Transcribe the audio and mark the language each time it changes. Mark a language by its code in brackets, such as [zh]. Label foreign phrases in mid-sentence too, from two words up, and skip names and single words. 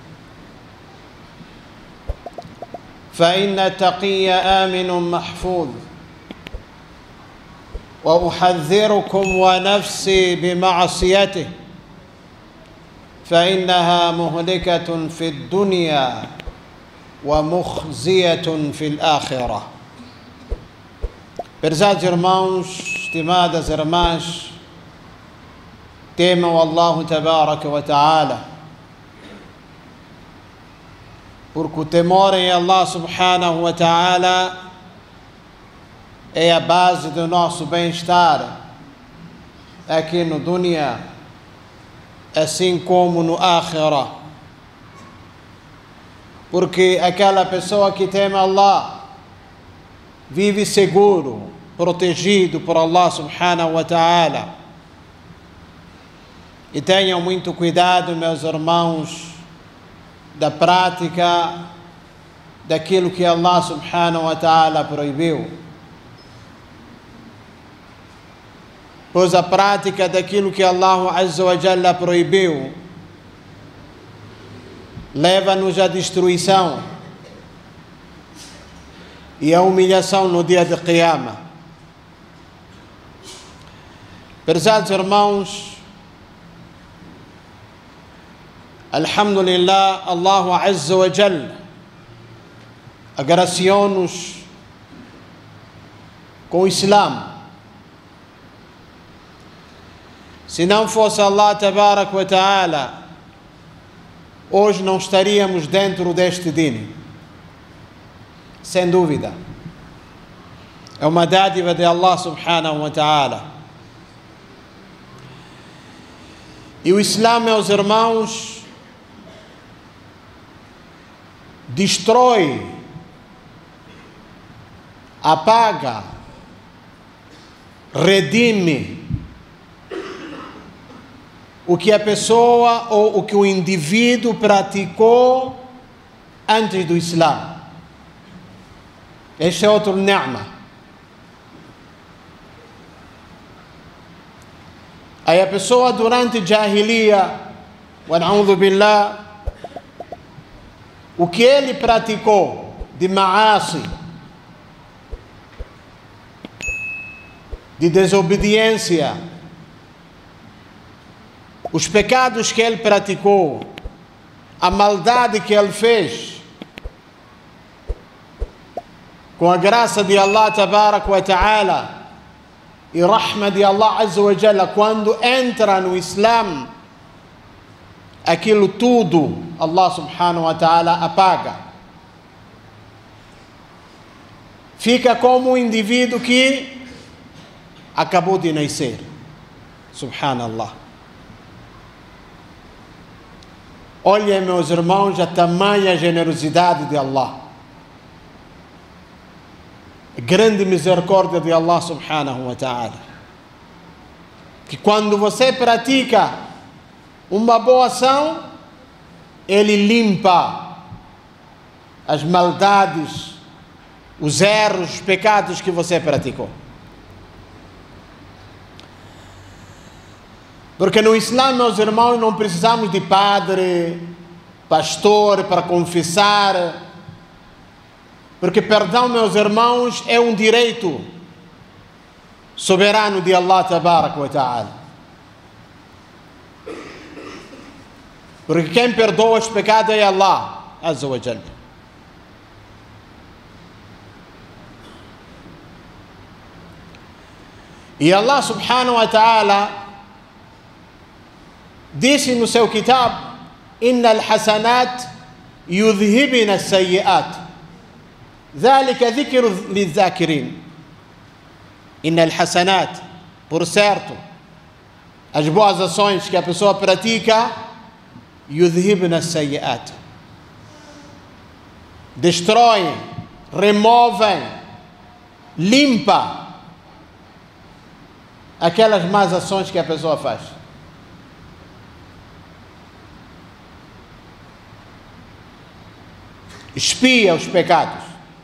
[ar] فإن التقي آمن محفوظ، وأحذركم ونفسي بمعصيته فإنها مهلكة في الدنيا ومخزية في الآخرة. [pt] Prezados irmãos, estimadas irmãs, temam Allah [ar] تبارك وتعالى, [pt] porque o temor em Allah [ar] سبحانه وتعالى [pt] é a base do nosso bem-estar aqui no dunya, assim como no akhirah, porque aquela pessoa que teme Allah vive seguro, protegido por Allah [ar] سبحانه وتعالى. [pt] E tenham muito cuidado, meus irmãos, da prática daquilo que Allah [ar] سبحانه وتعالى [pt] proibiu, pois a prática daquilo que Allah [ar] عز وجل [pt] proibiu leva-nos à destruição e à humilhação no dia de Qiyamah. Prezados irmãos, alhamdulillah, Allah [ar] عز وجل [pt] agraciou-nos com o Islã. Se não fosse Allah [ar] تبارك وتعالى, [pt] hoje não estaríamos dentro deste din. Sem dúvida. É uma dádiva de Allah [ar] سبحانه وتعالى. [pt] E o Islã, meus irmãos, destrói, apaga, redime o que a pessoa ou o que o indivíduo praticou antes do Islã. Este é outro ni'ma. Aí a pessoa durante Jahiliya, [ar] ونعوذ بالله, [pt] o que ele praticou de ma'asi, de desobediência, os pecados que ele praticou, a maldade que ele fez, com a graça de Allah [ar] تبارك وتعالى [pt] e rahma de Allah [ar] عز وجل, [pt] quando entra no Islã, aquilo tudo Allah [ar] سبحانه وتعالى [pt] apaga. Fica como um indivíduo que acabou de nascer. Subhanallah. Olhem, meus irmãos, a tamanha generosidade de Allah. A grande misericórdia de Allah [ar] سبحانه وتعالى. [pt] Que quando você pratica uma boa ação, Ele limpa as maldades, os erros, os pecados que você praticou. Porque no Islã, meus irmãos, não precisamos de padre, pastor para confessar. Porque perdão, meus irmãos, é um direito soberano de Allah [ar] تبارك وتعالى. [pt] Porque quem perdoa os pecados é Allah [ar] عز وجل. [pt] E Allah [ar] سبحانه وتعالى [pt] disse no seu kitab: [ar] إن الحسنات يذهبن السيئات. ذلك ذكر للذاكرين. إن الحسنات, [pt] por certo, as boas ações que a pessoa pratica, [ar] يذهبن السيئات, [pt] destroem, removem, limpa aquelas más ações que a pessoa faz. Expia os pecados.